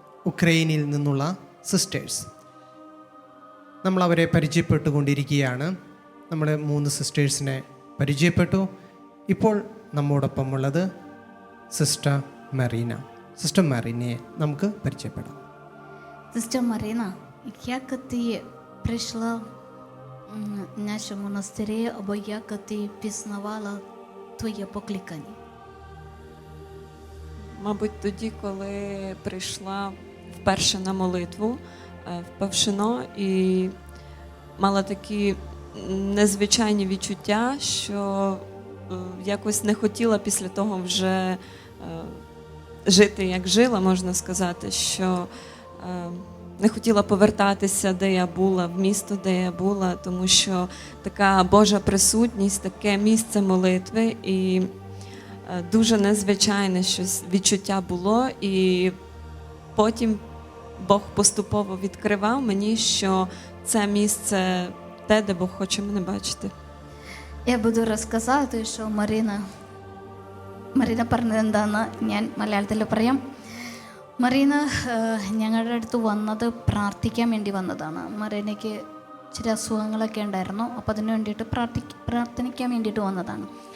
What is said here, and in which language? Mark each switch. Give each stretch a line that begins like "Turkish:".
Malayalam: ഉക്രൈനിൽ നിന്നുള്ള സിസ്റ്റേഴ്സ്. നമ്മളവരെ പരിചയപ്പെട്ടുകൊണ്ടിരിക്കുകയാണ്. നമ്മൾ 3 സിസ്റ്റേഴ്സിനെ പരിചയപ്പെട്ടു. ഇപ്പോൾ നമ്മോടൊപ്പമുള്ളത് സിസ്റ്റർ മറീന. സിസ്റ്റർ മറീനയെ നമുക്ക് പരിചയപ്പെടാം.
Ukrainian: Sister Marina, як ти прийшла в нашу монастирі, або як ти пізнавала твоє покликання? Мабуть, тоді, коли прийшла вперше на молитву в Павшино і мала такі незвичайні відчуття, що якось не хотіла після того вже жити, як жила, можна сказати, що не хотіла повертатися, де я була, в місто, де я була, тому що така Божа присутність, таке місце молитви і дуже незвичайне щось відчуття було, і потім Бог поступово відкривав мені, що це місце те, де Бог хоче мене бачити. Я буду розказати, що
Malayalam: Marina പറഞ്ഞതെന്താന്ന് ഞാൻ മലയാളത്തിൽ പറയാം. മറീന ഞങ്ങളുടെ അടുത്ത് വന്നത് പ്രാർത്ഥിക്കാൻ വേണ്ടി വന്നതാണ്. മറീനയ്ക്ക് ചില അസുഖങ്ങളൊക്കെ ഉണ്ടായിരുന്നു. അപ്പോൾ അതിന് വേണ്ടിയിട്ട് പ്രാർത്ഥിക്കാൻ വേണ്ടിയിട്ട് വന്നതാണ്.